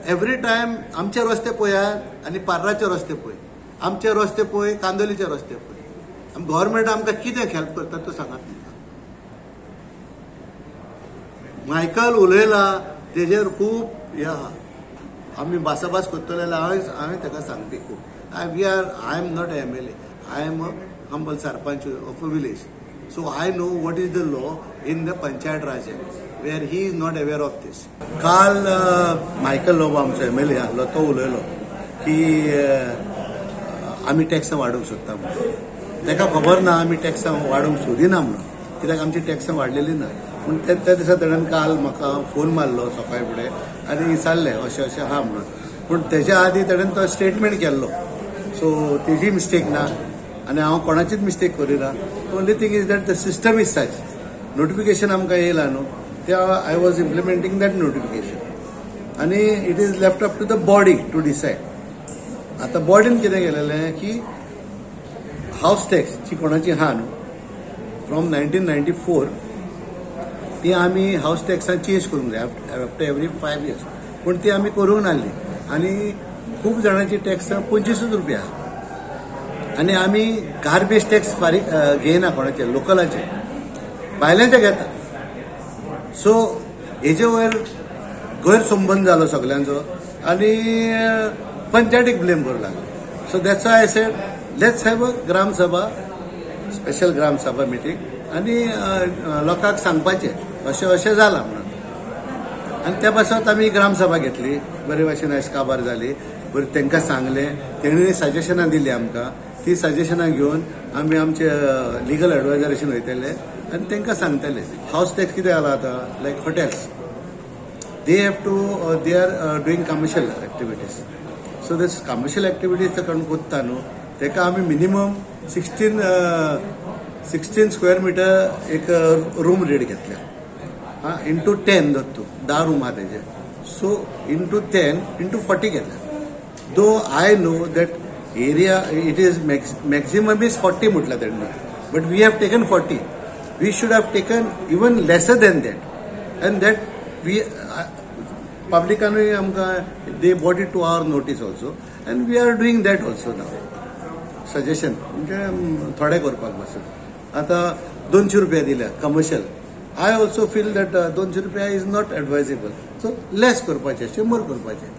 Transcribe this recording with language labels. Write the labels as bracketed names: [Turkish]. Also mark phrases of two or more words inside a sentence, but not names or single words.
[English] every time [Konkani] आमचे रस्ते पळयात आनी पार्राचे रस्ते पळय, आमचे रस्ते पळय, कांदोलीचे रस्ते पळय. गव्हर्नमेंट आमकां कितें हेल्प करता तो सांगात म्हाका. मायकल उलयला तेजेर खूब हे आहा. आमी भासाभास करतले हांवें ताका सांगपी खूब. [English] I am not MLA. I am a humble sarpanch of a village. So I know what is the law in the Panchayat Raj Act, where he is not aware of this. [Konkani] काल मायकल लोब आमचो MLA आसलो, तो उलयलो की आमी टॅक्स वाडोवंक सोदता म्हणून. ताका खबर ना आमी टॅक्स वाडोवंक सोदिना म्हणून, कित्याक आमची टॅक्स वाडलेली ना. पूण त्या दिसा ताणें काल म्हाका फोन मारलो सकाळी फुडें आनी विचारलें अशें अशें आहा म्हणून. पूण तेच्या आदी ताणें तो स्टेटमेंट केल्लो. सो तेजी मिस्टेक ना आनी हांव कोणाचीच मिस्टेक करिना. [English] only thing is that the system is such. [Konkani] नोटिफिकेशन आमकां येयला न्हू, ते [English] I was implementing that notification आनी it is left up to the body to decide. [Konkani] आतां बॉडीन कितें केलेलें की [English] house tax [Konkani] जी कोणाची आहा न्हू, फ्रॉम 1994 ती आमी [English] house tax [Konkani] चेंज करूंक जाय [English] after every 5 years. [Konkani] पूण ती आमी करूंक नासली आनी खूब जाणांची टॅक्स 25 रुपया आहा. आनी आमी [English] garbage tax [Konkani] फारीक घेयना कोणाचे, लोकलाचे, भायल्यांचे घेता. सो हेजे वयर गैरसंबंद जालो सगळ्यांचो आनी पंचायतीक ब्लेम करूं लागलो. [English] so that's why I said let's have a gram sabha, special gram sabha meeting [Konkani] आनी लोकांक सांगपाचें अशें अशें जालां म्हणून. आनी त्या पासत आमी ग्रामसभा घेतली. बरे भाशेन आयज काबार जाली. बरें तांकां सांगलें, तेणी सजेशनां दिलीं आमकां. ती सजेशनां घेवन आमी आमचे [English] legal adviser [Konkani] वयतले आनी तांकां सांगतले [English] house tax [Konkani] कितें जाला आतां, [English] like hotels, they are doing commercial activities. so this commercial activities [Konkani] कोण कोत्ता न्हू, ताका आमी मिनिमम 16 [English] square metre [Konkani] एक [English] room rate [Konkani] घेतल्या. इंटू 10 धर तूं, 10 रूम आहा तेजे. सो इंटू 10 इंटू 40 घेतल्या. [English] though I know that area it is maximum is 40 [Marathi] म्हटलं त्यांनी, [English] but we have taken 40. We should have taken even lesser than that, and that we publicly they brought it to our notice also, and we are doing that also now. [Konkani] Suggestion म्हणजे थोडे करपाक बसून आता 200 रुपया दिल्या कमर्शियल. [English] I also feel that 200 रुपया is not advisable. So less [Konkani] करपाचे, 100 करपाचे.